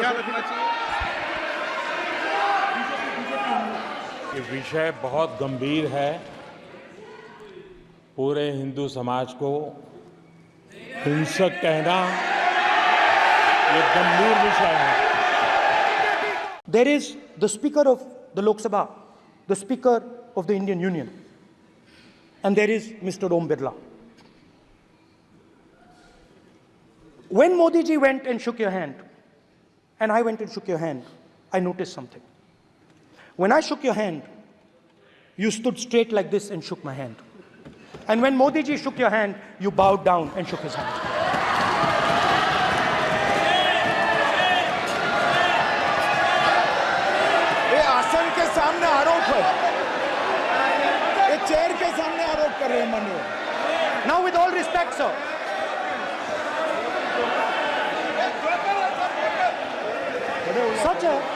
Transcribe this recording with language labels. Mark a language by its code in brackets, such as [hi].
[hi] ध्यान रखना चाहिए। ये विषय बहुत गंभीर है। पूरे हिंदू समाज को हिंसक कहना ये गंभीर विषय है। [en] There is the Speaker of the Lok Sabha, the Speaker of the Indian Union, and there is Mr. Om Birla. When Modi ji went and shook your hand, and I went and shook your hand, I noticed something. When I shook your hand, you stood straight like this and shook my hand. And when Modi ji shook your hand, you bowed down and shook his hand. [hi] ये आसन के सामने आरोप है, ये chair के सामने आरोप कर रहे हैं माननीय। [en] Now, with all respect, sir, such a